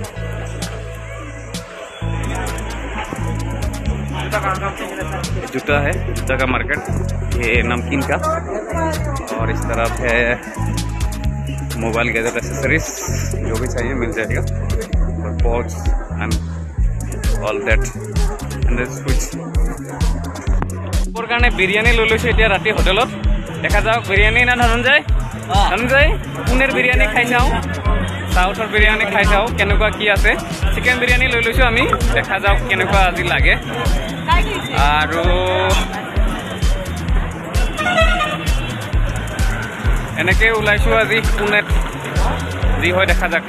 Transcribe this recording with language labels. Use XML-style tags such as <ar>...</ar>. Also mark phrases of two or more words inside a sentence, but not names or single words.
<hi>जूता है, जूता का मार्केट, ये नमकीन का, और इस तरफ है</hi> <en>mobile gadget accessories,</en> <hi>जो भी चाहिए मिल जाएगा, और</hi> <en>pots and all that and switch.</en> <as>কাৰণে বিৰিয়ানী লৈ লৈছোঁ এতিয়া ৰাতি হোটেলত। দেখা যাওক বিৰিয়ানী না ধনঞ্জয়? ধনঞ্জয় পুনেৰ বিৰিয়ানী খাই চাওঁ, সাউথৰ বিৰিয়ানী খাই চাওঁ কেনেকুৱা কি আছে। চিকেন বিৰিয়ানী লৈ লৈছোঁ আমি, দেখা যাওক কেনেকুৱা আজি লাগে। আৰু এনেকৈ ওলাইছোঁ আজি পুনেত, যি হয় দেখা যাওক।</as>